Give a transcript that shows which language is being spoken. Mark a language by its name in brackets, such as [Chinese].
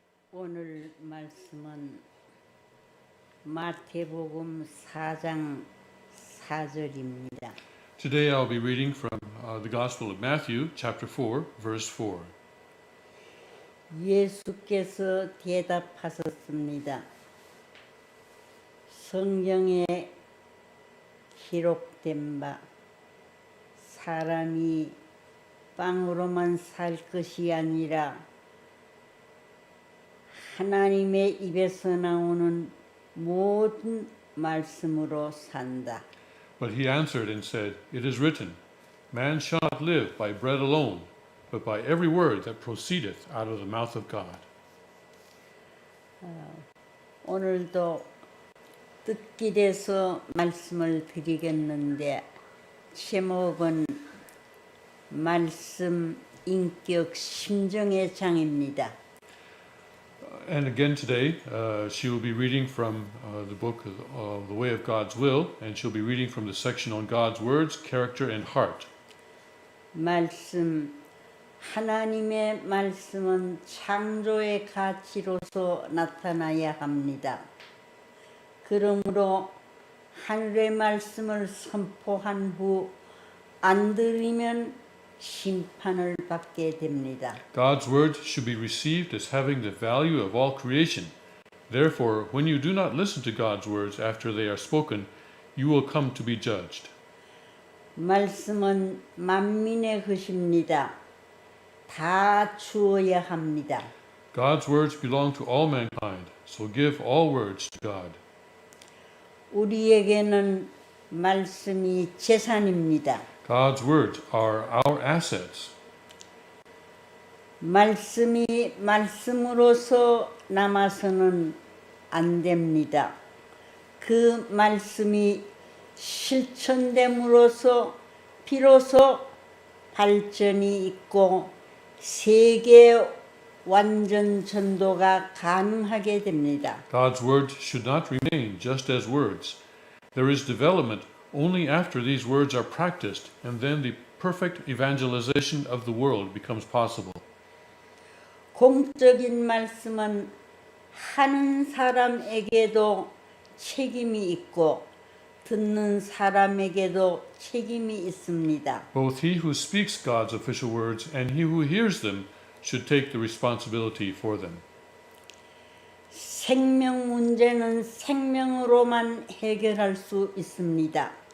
[Korean] 오늘 말씀은 마태복음 4장 4절입니다. [English] Today I'll be reading from the Gospel of Matthew, chapter 4, verse 4. [Korean] 예수께서 대답하셨습니다. 성경에 기록된 바 사람이 빵으로만 살 것이 아니라 하나님의 입에서 나오는 모든 말씀으로 산다. [English] But he answered and said, It is written, Man shall not live by bread alone, but by every word that proceedeth out of the mouth of God. [Korean] 오늘도 뜻길에서 말씀을 드리겠는데 제목은 말씀, 인격, 심정의 장입니다. [English] And again today, she will be reading from the book of The Way of God's Will, and she'll be reading from the section on God's words, character, and heart. [Korean] 말씀, 하나님의 말씀은 창조의 가치로서 나타나야 합니다. 그러므로 하늘의 말씀을 선포한 후 안 들으면 심판을 받게 됩니다. [English] God's word should be received as having the value of all creation. Therefore, when you do not listen to God's words after they are spoken, you will come to be judged. [Korean] 말씀은 만민의 것입니다. 다 주어야 합니다. [English] God's words belong to all mankind, so give all words to God. [Korean] 우리에게는 말씀이 재산입니다. [English] God's words are our assets. [Korean] 말씀이 말씀으로서 남아서는 안 됩니다. 그 말씀이 실천됨으로써 비로소 발전이 있고 세계 완전 전도가 가능하게 됩니다. [English] God's words should not remain just as words. There is development only after these words are practiced, and then the perfect evangelization of the world becomes possible. [Korean] 공적인 말씀은 하는 사람에게도 책임이 있고 듣는 사람에게도 책임이 있습니다. [English] Both he who speaks God's official words and he who hears them should take the responsibility for them. [Korean] 생명 문제는 생명으로만 해결할 수 있습니다.